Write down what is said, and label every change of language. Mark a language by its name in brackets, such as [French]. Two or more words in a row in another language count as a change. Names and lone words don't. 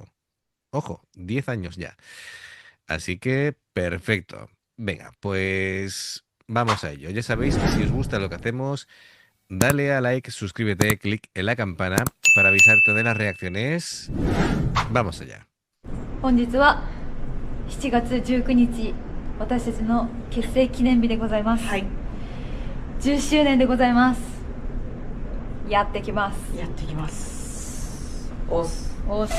[Spanish] Ojo, 10 años ya. Así que, perfecto. Venga, pues vamos a ello. Ya sabéis que si os gusta lo que hacemos, dale a like, suscríbete, clic en la campana para avisarte de las reacciones. Vamos allá. [Japanese] 本日は7月19日私たちの結成記念日でございます、10周年でございます。やってきます。やっていきますおすおっす。